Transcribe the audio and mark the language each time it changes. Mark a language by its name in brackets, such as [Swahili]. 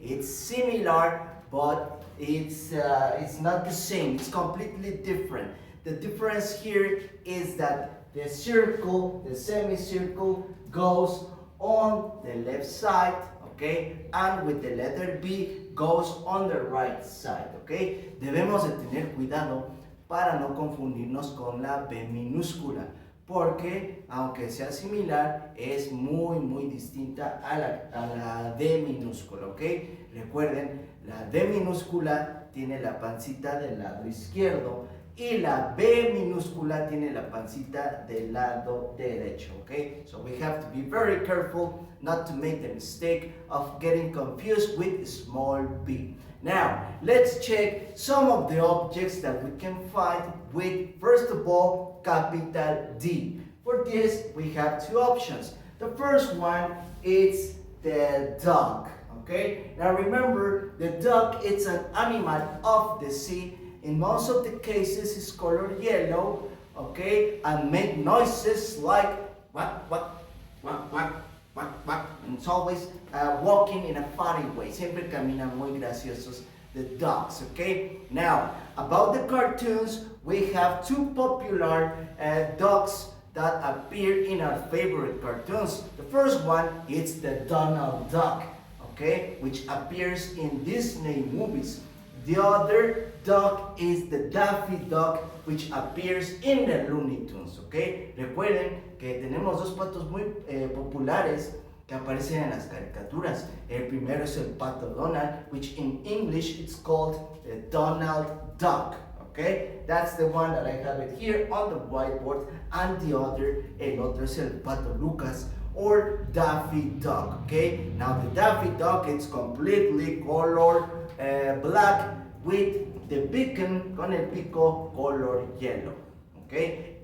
[English] It's similar, but it's not the same. It's completely different. The difference here is that the circle, the semicircle, goes on the left side, okay? And with the letter B, goes on the right side, okay? [Spanish] Debemos de tener cuidado para no confundirnos con la B minúscula, porque aunque sea similar, es muy distinta a la D minúscula, ¿ok? Recuerden, la D minúscula tiene la pancita del lado izquierdo y la B minúscula tiene la pancita del lado derecho, ¿ok? [English] So we have to be very careful not to make the mistake of getting confused with small b. Now, let's check some of the objects that we can find with, first of all, capital D. For this, we have two options. The first one is the duck, okay? Now remember, the duck, it's an animal of the sea. In most of the cases, it's colored yellow, okay? And make noises like quack, quack, quack, quack, quack, quack. And it's always walking in a funny way. [Spanish] Siempre caminan muy graciosos, [English] the ducks, [Spanish] okay? [English] Now, about the cartoons, we have two popular ducks that appear in our favorite cartoons. The first one is the Donald Duck, okay? Which appears in Disney movies. The other duck is the Daffy Duck, which appears in the Looney Tunes, ¿ok? [Spanish] Recuerden que tenemos dos patos muy populares que aparecen en las caricaturas. El primero es el pato Donald, [English] which in English it's called the Donald Duck, okay? That's the one that I have it here on the whiteboard, and the other, [Spanish] el otro es el pato Lucas, [English] or Daffy Duck, okay? Now the Daffy Duck, it's completely colored black with the beacon [Spanish] con el pico [English] color yellow, okay?